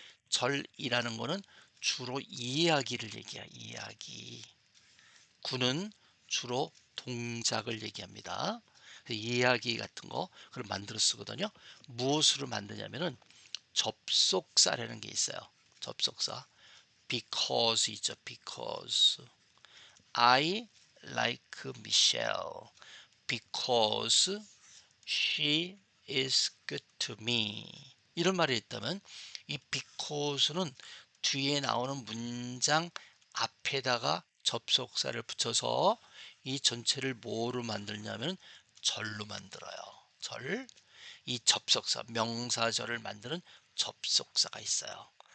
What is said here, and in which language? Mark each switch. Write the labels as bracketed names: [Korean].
[Korean] 절이라는 거는 주로 이야기를 얘기해요. 이야기. 구는 주로 동작을 얘기합니다. 이야기 같은 거 그걸 만들어 쓰거든요. 무엇으로 만드냐면은 접속사라는 게 있어요. 접속사. because 있죠. [English] because I like Michelle because she is good to me. [Korean] 이런 말이 있다면 이 because는 뒤에 나오는 문장 앞에다가 접속사를 붙여서 이 전체를 뭐로 만들냐면 절로 만들어요. 절. 이 접속사 명사절을 만드는 접속사가 있어요.